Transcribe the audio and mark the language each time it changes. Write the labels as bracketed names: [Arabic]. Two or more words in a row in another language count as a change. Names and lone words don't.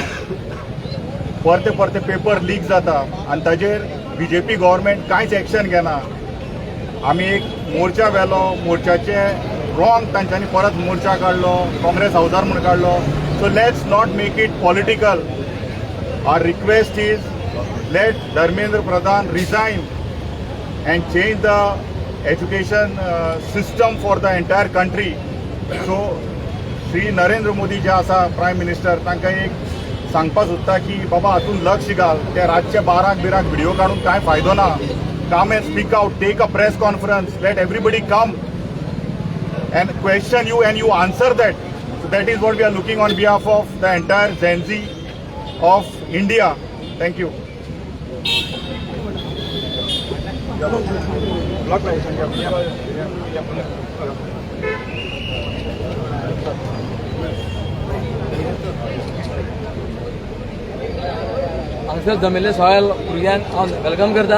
[Konkani] परते पेपर लीक जाता आनी ताजेर बीजेपी गव्हर्मेंट कांयच एक्शन घेना. आमी एक मोर्चा व्हेलो, मोर्चाचे रॉंग तांच्यांनी परत मोर्चा काडलो, काँग्रेस हावजार म्हूण काडलो. [English] so let's not make it political. our request is let Dharmendra Pradhan resign and change the education system for the entire country. [Konkani] So Shri Narendra Modi जे आसा [English] prime minister [Konkani] तांकां एक सांगपाक सोदता की बाबा हातून लक्ष घाल. ते रातचे 12 व्हिडिओ काडून कांय फायदो ना. [English] कम and speak out, take a press conference, let everybody come and question you and you answer that. So that is what we are looking on behalf of the entire Gen Z of India. Thank you. [Konkani] हांगसर जमिल्ल्या सगळ्या भुरग्यांक हांव वेलकम करता.